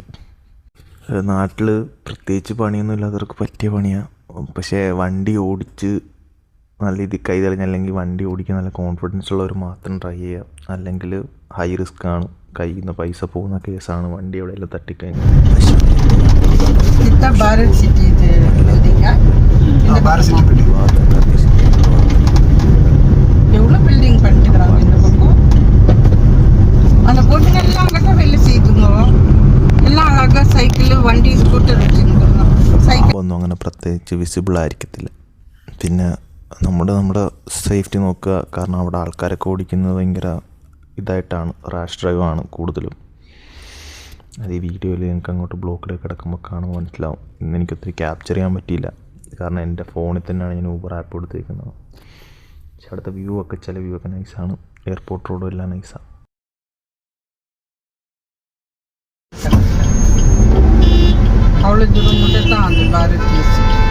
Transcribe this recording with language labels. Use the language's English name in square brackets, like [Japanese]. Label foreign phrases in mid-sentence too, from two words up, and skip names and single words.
[Malayalam] നാട്ടിൽ പ്രത്യേകിച്ച് പണിയൊന്നും ഇല്ലാത്തവർക്ക് പറ്റിയ പണിയാണ്. പക്ഷേ വണ്ടി ഓടിച്ച് നല്ല രീതിയിൽ കൈ തെളിഞ്ഞല്ലെങ്കിൽ വണ്ടി ഓടിക്കാൻ നല്ല കോൺഫിഡൻസ് ഉള്ളവർ മാത്രം [English] ട്രൈ ചെയ്യുക. [Malayalam] അല്ലെങ്കിൽ [English] high risk [Malayalam] ആണ്, കയ്യിൽ നിന്ന് പൈസ പോകുന്ന കേസാണ് വണ്ടി എവിടെയെല്ലാം തട്ടിക്കഴിഞ്ഞാൽ. [Tamil] எவ்வளவு பில்டிங் பண்ணிட்டுறாங்க இந்த பக்கம். அந்த பொண்ணுங்க எல்லாம் அழகா வெளில செய்துங்க. [Malayalam] எல்லாம் அழகா സൈക്കിൾ, വണ്ടി, സ്കൂട്ടർ ഒന്നും അങ്ങനെ പ്രത്യേകിച്ച് വിസിബിൾ ആയിരിക്കത്തില്ല. പിന്നെ നമ്മുടെ സേഫ്റ്റി നോക്കുക. കാരണം അവിടെ ആൾക്കാരൊക്കെ ഓടിക്കുന്നത് ഭയങ്കര ഇതായിട്ടാണ്, [English] rash drive [Malayalam] കൂടുതലും. അത് ഈ വീഡിയോയിൽ ഞങ്ങൾക്ക് അങ്ങോട്ട് ബ്ലോക്കിലേക്ക് കിടക്കുമ്പോൾ കാണുമ്പോൾ മനസ്സിലാവും. ഇന്ന് എനിക്കൊത്തിരി ക്യാപ്ചർ ചെയ്യാൻ പറ്റിയില്ല, കാരണം എൻ്റെ ഫോണിൽ തന്നെയാണ് ഞാൻ [English] Uber app [Malayalam] എടുത്തിരിക്കുന്നത്. പക്ഷെ അവിടുത്തെ വ്യൂ ഒക്കെ, ചില വ്യൂ ഒക്കെ നൈസാണ്. എയർപോർട്ട് റോഡും എല്ലാം നൈസാണ്. [Tamil] அவ்வளோ தூரம் மட்டும் தான் அந்த பாரத்